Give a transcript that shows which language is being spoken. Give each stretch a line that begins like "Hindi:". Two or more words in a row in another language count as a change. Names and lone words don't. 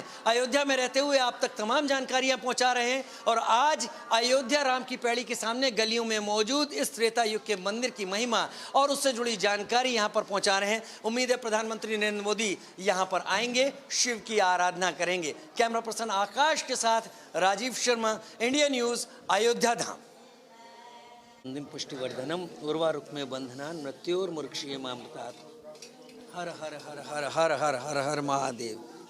Hindi: अयोध्या में रहते हुए आप तक तमाम जानकारियां पहुंचा रहे हैं और आज अयोध्या राम की पैड़ी के सामने गलियों में मौजूद इस त्रेता युग के मंदिर की महिमा और उससे जुड़ी जानकारी यहाँ पर पहुँचा रहे हैं। उम्मीद है प्रधानमंत्री नरेंद्र मोदी यहाँ पर आएंगे, शिव की आराधना करेंगे। कैमरा पर्सन आकाश के साथ राजीव शर्मा, इंडिया न्यूज, अयोध्या धाम।
Sanskrit: पुष्टिवर्धनम उर्वारुक में बंधना मृत्योर्मुक्षीय मामृतात्।
Hindi: हर हर हर हर हर हर हर हर महादेव।